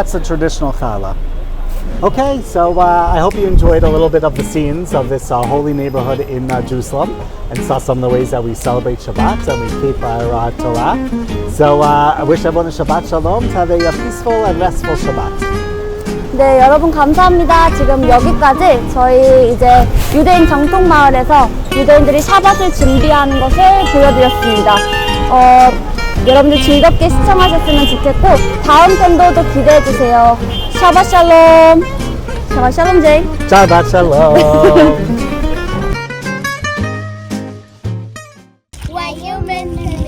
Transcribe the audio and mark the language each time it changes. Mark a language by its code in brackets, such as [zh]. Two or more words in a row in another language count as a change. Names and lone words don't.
[en] That's a traditional challah. Okay, so I hope you enjoyed a little bit of the scenes of this holy neighborhood in Jerusalem and saw some of the ways that we celebrate Shabbat and we keep our Torah. So I wish everyone a [he] שבת שלום, [en] to have a peaceful and restful Shabbat. [ko] 네, 여러분 감사합니다. 지금 여기까지 저희 이제 유대인 정통마을에서 유대인들이 샤밧을 준비하는 것을 보여드렸습니다. 여러분들 즐겁게 시청하셨으면 좋겠고 다음 편도 기대해주세요. [he] שבת שלום. שבת שלום 제이. שבת שלום. [en] Onenewmanusa.